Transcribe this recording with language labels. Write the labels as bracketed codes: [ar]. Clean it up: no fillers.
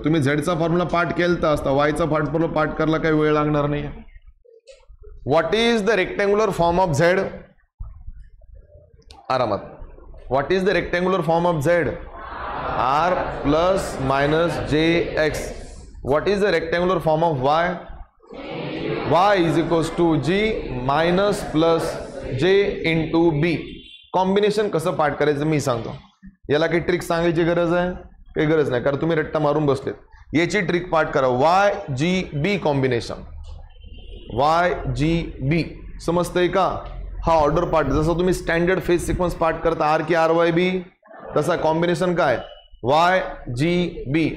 [mr] तुम्ही झेडचा फॉर्म्युला पाठ केला असता वायचा फॉर्म्युला पाठ करायला काही वेळ लागणार नाही. [en] What is the rectangular form of Z. आरामात. What is the rectangular form of Z. R plus minus J X. What is the rectangular form of Y. Y is equals to G minus plus J into B. [mr] Combination कसं पाठ करायचं मी सांगतो. याला काही trick सांगायची गरज आहे काही गरज नाही, कारण तुम्ही रट्टा मारून बसलेत. याची ट्रिक पाठ करा. Y G B combination. Y G B समजतंय का. हा ऑर्डर पार्ट जसं तुम्ही स्टँडर्ड फेज सिक्वेन्स पाठ करता आर की आर वाय बी, तसा कॉम्बिनेशन काय वाय जी बी.